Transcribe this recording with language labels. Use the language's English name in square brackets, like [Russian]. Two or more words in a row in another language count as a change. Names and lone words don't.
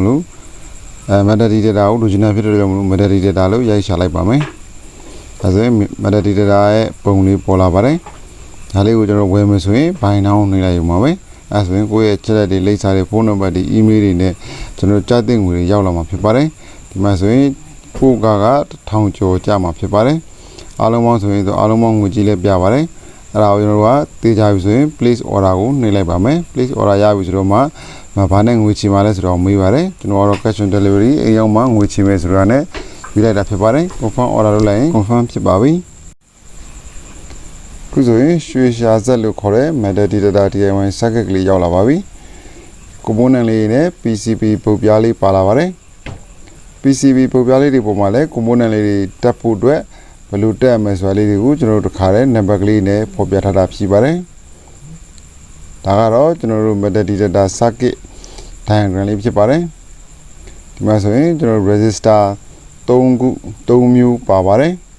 [Burmese] လို့ [English] Metal Detector [Burmese] ကိုလိုချင်တဲ့ဖြစ်တဲ့ကြောင့်မလို့ [English] Metal Detector [Burmese] လို့ရိုက်ရှာလိုက်ပါမယ်ဒါဆိုရင် [English] Metal Detector [Burmese] ရဲ့ပုံလေးပေါ်လာပါတယ်ဒါလေးကိုကျွန်တော်ဝယ်မယ်ဆိုရင်ဘိုင်နှောင်း နေလိုက်ရုံပါပဲအဲဆိုရင်ကိုယ့်ရဲ့ချက်လက်တွေလိပ်စာတွေဖုန်းနံပါတ်တွေ email တွေနဲ့ကျွန်တော်ကြားသိငွေတွေရောက်လာမှာဖြစ်ပါတယ်ဒီမှာဆိုရင်ပို့က1000ကျော်ကျမှာဖြစ်ပါတယ်အားလုံးပေါင်းဆိုရင်အားလုံးပေါင်းငွေကြီးလည်းပြပါတယ်အဲ့ဒါကိုကျွန်တော်တို့ကတေးကြပြီဆိုရင် [English] place order [Burmese] ကိုနှိပ်လိုက်ပါမယ် [English] place order [Burmese] ရပြီဆိုတော့မှဘာနဲ့ငွေချေမှာလဲဆိုတော့မေးပါတယ်ကျွန်တော်ကတော့ [English] cash on delivery [Burmese] အိမ်ရောက်မှငွေချေမယ်ဆိုတော့ ਨੇ ပြီးလိုက်တာဖြစ်ပါတယ် [English] confirm order [Burmese] လုပ်လိုက်ရင် confirm ဖြစ်ပါပြီ ခုဆိုရင်ရွှေရှာဆက်လို့ခေါ်တဲ့ [English] Metal Detector DIY circuit [Burmese] ကလေးရောက်လာပါပြီ component လေးနဲ့ PCB ပုတ်ပြားလေးပါလာပါတယ် PCB ပုတ်ပြားလေးတွေပေါ်မှာလည်း component လေးတွေတက်ဖို့အတွက်ဘယ်လိုတက်ရမလဲဆိုတာလေးတွေကိုကျွန်တော်တို့တစ်ခါတည်း number ကလေးနဲ့ဖော်ပြထားတာဖြစ်ပါတယ်ဒါကတော့ကျွန်တော်တို့ [English] Metal Detector circuit diagram [Burmese] လေးဖြစ်ပါတယ်ဒီမှာဆိုရင်ကျွန်တော် resistor 3 မျိုးပါပါတယ်